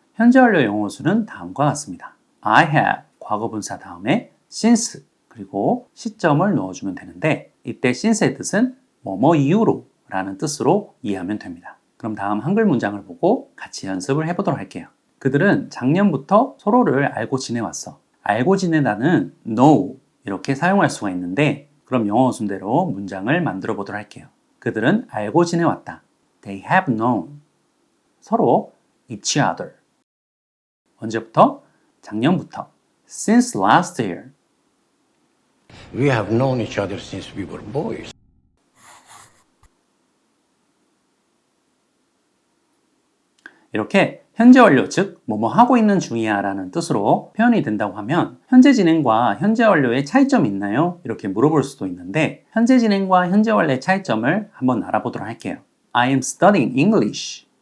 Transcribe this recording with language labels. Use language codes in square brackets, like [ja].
[ko] 현재 완료 영어수는 다음과 같습니다. [en] I have [ko] 과거분사 다음에 since 그리고 시점을 넣어주면 되는데 이때 since의 뜻은 뭐뭐 이후로 라는 뜻으로 이해하면 됩니다. 그럼 다음 한글 문장을 보고 같이 연습을 해보도록 할게요. 그들은 작년부터 서로를 알고 지내왔어. 알고 지내다는 know 이렇게 사용할 수가 있는데 그럼 영어 순대로 문장을 만들어 보도록 할게요. 그들은 알고 지내왔다. [en] They have known. [ko] 서로 [en] each other. [ko] 언제부터? 작년부터. [en] Since last year. We have known each other since we were boys. [ko] 이렇게 현재 완료, 즉 뭐뭐 하고 있는 중이야 라는 뜻으로 표현이 된다고 하면 현재 진행과 현재 완료의 차이점이 있나요? 이렇게 물어볼 수도 있는데 현재 진행과 현재 완료의 차이점을 한번 알아보도록 할게요. [en] I am studying English.